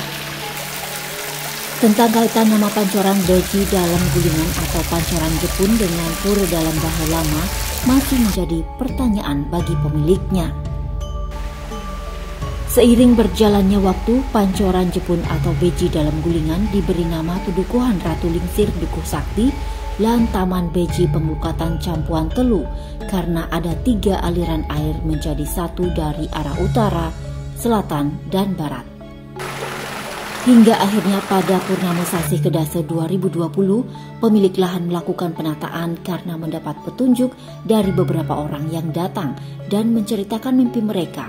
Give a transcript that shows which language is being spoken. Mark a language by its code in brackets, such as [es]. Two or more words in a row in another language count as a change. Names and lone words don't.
[id] Tentang kaitan nama Pancoran Beji dalam Gulingan atau Pancoran Jepun dengan Pura Dalam Bahe lama masih menjadi pertanyaan bagi pemiliknya. Seiring berjalannya waktu, Pancoran Jepun atau Beji dalam Gulingan diberi nama Pedukuhan Ratu Lingsir Dukuh Sakti lan Taman Beji Pengelukatan Campuan Telu karena ada 3 aliran air menjadi satu dari arah utara, selatan, dan barat. Hingga akhirnya pada Purnama Sasih Kedasa 2020, pemilik lahan melakukan penataan karena mendapat petunjuk dari beberapa orang yang datang dan menceritakan mimpi mereka.